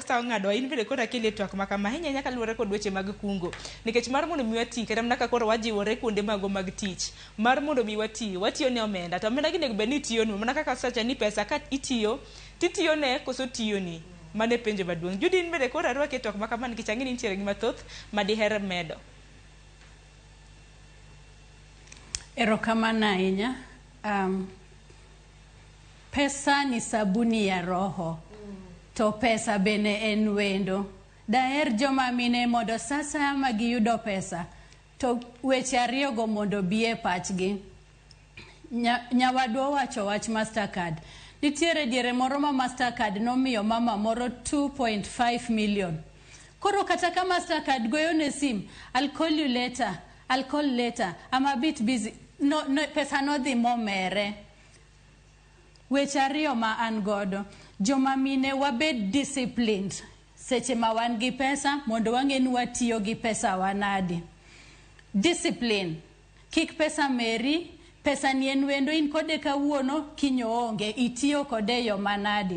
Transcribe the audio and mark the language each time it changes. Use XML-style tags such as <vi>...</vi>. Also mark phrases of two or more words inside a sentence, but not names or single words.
<luo>sa ng'ado in bende kod akili twak maka mahinya nyaka luwore kod weche mag kungo nikech mar mondo mi wati kata mana kaka wajiwore kuonde mago mag tich mar mondo mi watiyo ne omenda to omenda ginego bed ni tiyo nu mana kaka sacha ni pesa ka itiyo titiyo ne koso tiyo ni mane penjo maduong' Judy in bende kod arwake twak maka man nikech ang'eni nitiere gima thoth madiher medo. Erokamano ahinya.</luo> <sw>Pesa ni sabuni ya roho.</sw> <luo>To pesa bene en wendo. Daher joma mine mondo sasa ama giyudo pesa. To weche ariyogo mondo biye pachgi. Nyawadwa wacho wach Mastercard. Nitiere diere moro ma Mastercard nomiyo mama moro 2.5 million. Koro kata ka Mastercard goyo ne sim,</luo> <en>I'll call you later. I'll call later. I'm a bit busy.</en> <luo>No, pesa no dhi momere. Weche ariyo ma an godo. Joma mine wabed disciplined. Seche ma wan gi pesa, mondo wang'e ni watiyo gi pesa wanadi. Discipline. Kik pesa meri, pesa ni en wendo in kode kawuono, kinyo onge, itiyo kode yo manadi.</luo>